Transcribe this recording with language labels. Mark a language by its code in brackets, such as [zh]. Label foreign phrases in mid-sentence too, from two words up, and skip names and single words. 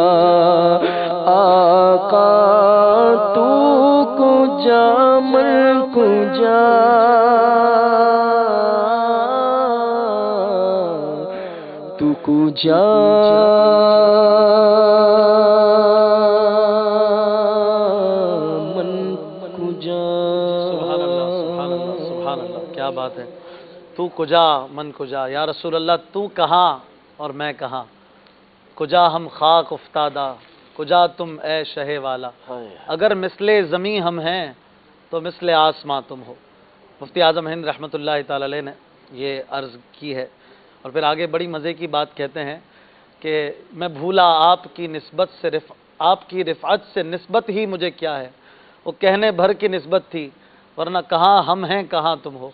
[fa] آقا تو کجا من کجا تو کجا من کجا [ar] سبحان اللہ سبحان اللہ سبحان اللہ، [ur] کیا بات ہے. [fa] تو کجا من کجا، [ar] یا رسول اللہ [ur] تو کہاں اور میں کہاں، کجا ہم خاک افتادہ کجا تم اے شہ والا، اگر مثل زمیں ہم ہیں تو مثل آسماں تم ہو. مفتی اعظم ہند [ar] رحمۃ اللہ تعالی علیہ [ur] نے یہ عرض کی ہے، اور پھر آگے بڑی مزے کی بات کہتے ہیں کہ میں بھولا آپ کی نسبت سے آپ کی رفعت سے نسبت ہی مجھے کیا ہے، وہ کہنے بھر کی نسبت تھی ورنہ کہاں ہم ہیں کہاں تم ہو.